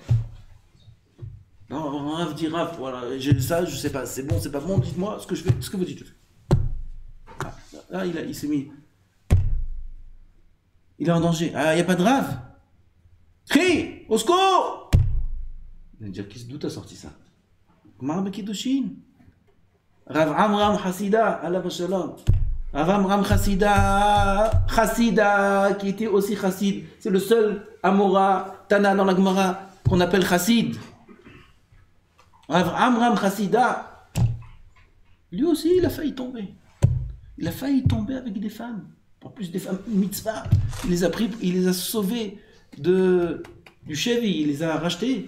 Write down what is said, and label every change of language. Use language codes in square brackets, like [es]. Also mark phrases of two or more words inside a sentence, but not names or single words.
[fr] Non, Rav dit Rav, voilà, j'ai ça, je sais pas, c'est bon, c'est pas bon, dites-moi ce que je fais, ce que vous dites, je fais. Là, il s'est mis. Il est en danger. Ah, il n'y a pas de Rav. Crie, au secours! Il va dire, d'où t'as sorti ça? [he] גמרא בקידושין. [fr] Rav Amram Hassida, [he] עליו השלום. [fr] Rav Amram Hassida, qui était aussi Chassid. C'est le seul Amora, Tana dans la Gemara, qu'on appelle Chassid. Rav Amram Hassida, lui aussi, il a failli tomber. Il a failli tomber avec des femmes. En plus des femmes mitzvah. Il les a pris, il les a sauvés du Chevi, il les a rachetés.